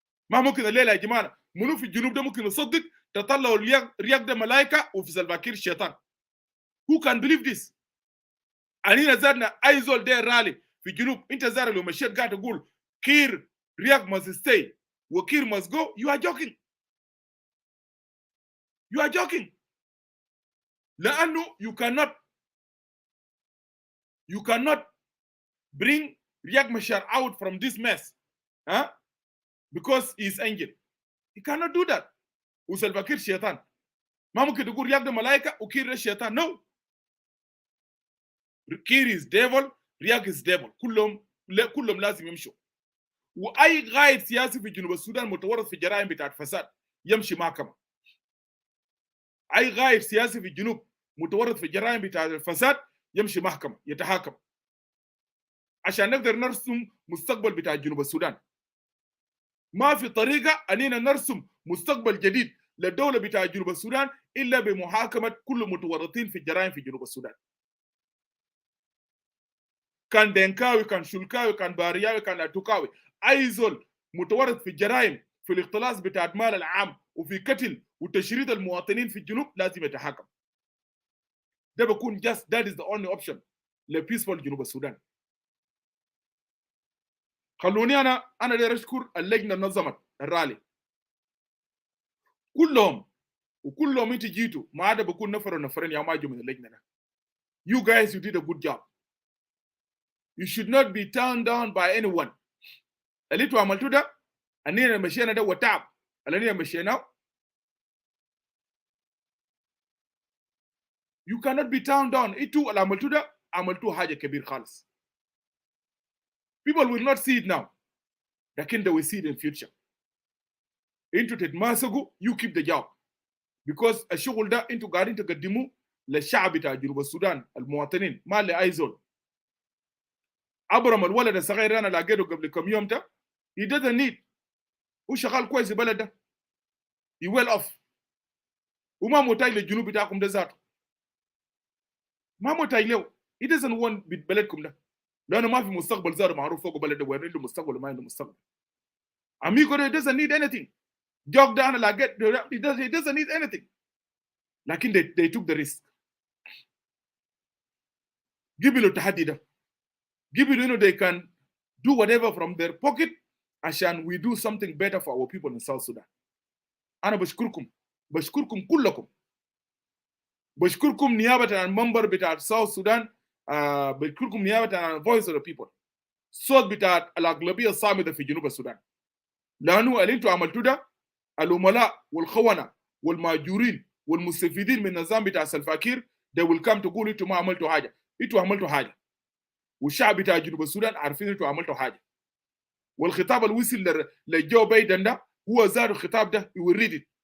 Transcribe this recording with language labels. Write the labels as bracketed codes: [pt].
[ar] ما ممكن الليله يا جماعه منو في الجنوب ده ممكن يصدق تطلعوا رياض ده ملائكه وفي سلفاكير الشيطان. [en] Who can believe this؟ [ar] أنينا زادنا أي زول داير رالي في الجنوب. أنت زار لو مشيت قاعد تقول كير رياض [en] must stay [ar] وكير [en] must go. You are joking. You are joking. [ar] لأنه [en] you cannot bring Riek Machar out from this mess, huh? Because he's angel. He cannot do that. [ar] وسلفا كير شيطان. ما ممكن تقول رياض ده ملائكة وكير ده شيطان. [en] No. كير is devil, رياض is devil. [ar] كلهم لازم يمشوا. وأي قائد سياسي في جنوب السودان متورط في جرائم بتاعت فساد يمشي محكمة. أي قائد سياسي في الجنوب متورط في جرائم بتاعت الفساد يمشي محكمة يتحاكم. عشان نقدر نرسم مستقبل بتاع جنوب السودان. ما في طريقة أننا نرسم مستقبل جديد للدولة بتاع جنوب السودان إلا بمحاكمة كل المتورطين في الجرائم في جنوب السودان. كان دنكاوي، كان شلكاوي، كان بارياوي، كان أتوكاوي، أي زول متورط في الجرائم في الاختلاس بتاع المال العام وفي قتل وتشريد المواطنين في الجنوب لازم يتحاكم. ده بكون [en] that is the only option لpeaceful جنوب السودان. [ar] خلوني أنا داير أشكر اللجنة نظمت الرالي كلهم انت جيتوا ما عدا بكون نفرين يا ماجو من اللجنة ده. [en] You guys, you did a good job. You should not be turned down by anyone. [ar] اللي انتوا عملتوا ده أننا مشينا ده وتعب اللي مشينا. [en] You cannot be turned down. [ar] انتوا اللي عملتوا ده عملتوا حاجة كبير خالص. [en] People will not see it now. [ar] لكن [en] they will see it in future. [ar] انتوا تتماسكوا [en] you keep the job. Because [ar] الشغل ده انتوا قاعدين تقدموه للشعب بتاع جنوب السودان المواطنين ما لأي زول. أبرم الولد الصغير أنا لقيته قبل كم يوم ده [en] he doesn't need. [ar] هو شغال كويس البلد ده. [en] he well off. [ar] وما محتاج للجنوب بتاعكم ده ذاته. ما محتاج له. [en] he doesn't want [ar] بلدكم ده. لأنه ما في مستقبل ذاته معروف فوق بلد ده وين عنده مستقبل وما عنده مستقبل. [en] أميكو ده doesn't need anything. [ar] جوك ده أنا لقيت [en] he doesn't need anything. [ar] لكن [en] they took the risk. [ar] قبلوا التحدي ده. قبلوا إنه [en] they can do whatever from their pocket [ar] عشان [en] we do something better for our people in South Sudan. [ar] أنا بشكركم كلكم. بشكركم نيابة عن المنبر بتاع South Sudan. بشكركم نيابة عن [en] voice of the people. [ar] صوت بتاع الأغلبية الصامدة في جنوب السودان. لأنه اللي انتوا عملتوا ده العملاء والخونة والماجورين والمستفيدين من النظام بتاع سلفاكير [en] they will come [ar] تقول انتوا ما عملتوا حاجة. انتوا عملتوا حاجة. والشعب بتاع جنوب السودان عارفين انتوا عملتوا حاجة. والخطاب اللي وصل لجو بايدن ده هو زاد الخطاب ده [en] he will read it.